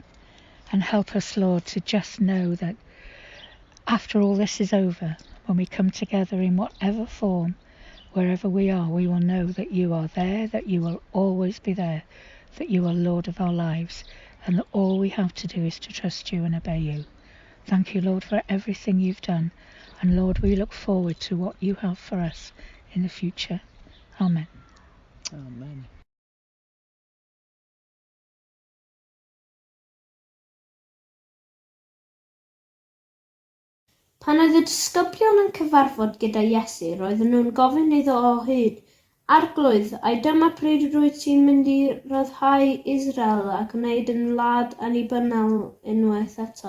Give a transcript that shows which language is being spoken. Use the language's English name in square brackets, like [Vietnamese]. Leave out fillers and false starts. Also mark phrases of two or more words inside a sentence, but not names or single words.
[English] And help us, Lord, to just know that after all this is over, when we come together in whatever form, wherever we are, we will know that you are there, that you will always be there, that you are Lord of our lives, and that all we have to do is to trust you and obey you. Thank you, Lord, for everything you've done. And Lord, we look forward to what you have for us in the future. Amen. Amen. [Welsh] Pan oedd y disgyblion yn cyfarfod gyda Iesu, roedden nhw'n gofyn iddo o hyd, Arglwydd, ai dyma pryd rwyt ti'n mynd i ryddhau Israel a gwneud yn wlad annibynnol unwaith eto?